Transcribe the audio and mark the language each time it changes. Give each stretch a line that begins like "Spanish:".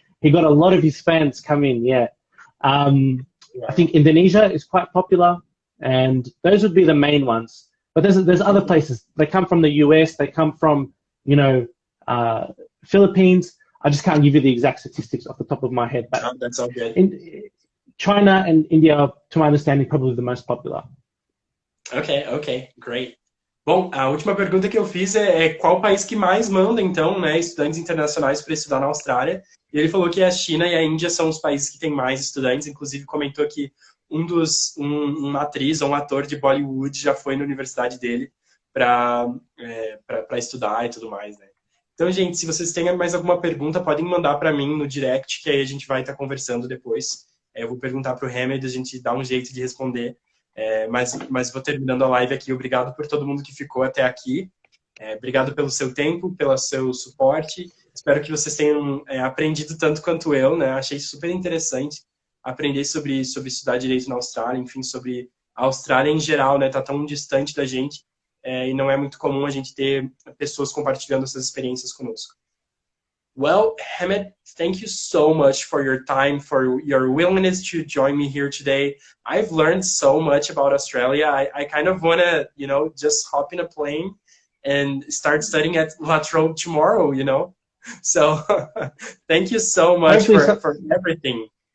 English: He got a lot of his fans come in. I think Indonesia is quite popular, and those would be the main ones. But there's other places. They come from the US. They come from Philippines. I just can't give you the exact statistics off the top of my head. But that's all good. China and India are, to my understanding, probably the most popular. Ok, great.
Portuguese: Bom, a última pergunta que eu fiz é qual país que mais manda, então, né, estudantes internacionais para estudar na Austrália. E ele falou que a China e a Índia são os países que têm mais estudantes. Inclusive, comentou que uma atriz ou um ator de Bollywood já foi na universidade dele para estudar e tudo mais, né? Então, gente, se vocês têm mais alguma pergunta, podem mandar para mim no direct, que aí a gente vai estar conversando depois. Eu vou perguntar para o Hamed, a gente dá um jeito de responder. Mas vou terminando a live aqui. Obrigado por todo mundo que ficou até aqui. Obrigado pelo seu tempo, pelo seu suporte. Espero que vocês tenham aprendido tanto quanto eu, né? Achei super interessante aprender sobre estudar direito na Austrália, enfim, sobre a Austrália em geral, né? Tá tão distante da gente e não é muito comum a gente ter pessoas compartilhando essas experiências conosco.
English: Well, Hamed, thank you so much for your time, for your willingness to join me here today. I've learned so much about Australia. I kind of want to, you know, just hop in a plane and start studying at La Trobe tomorrow, you know? So thank you so much for everything.